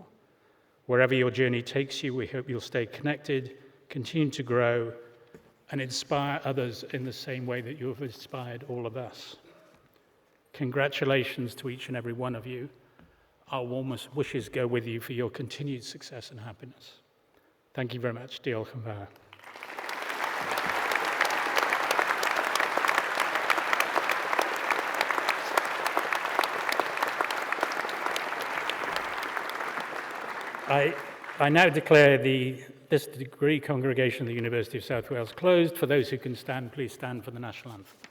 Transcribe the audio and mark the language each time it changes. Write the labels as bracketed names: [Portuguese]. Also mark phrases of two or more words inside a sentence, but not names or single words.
[English] Wherever your journey takes you, we hope you'll stay connected, continue to grow, and inspire others in the same way that you have inspired all of us. Congratulations to each and every one of you. Our warmest wishes go with you for your continued success and happiness. Thank you very much. [Welsh] Diolch yn fawr. [English] I now declare this degree congregation of the University of South Wales closed. For those who can stand, please stand for the national anthem.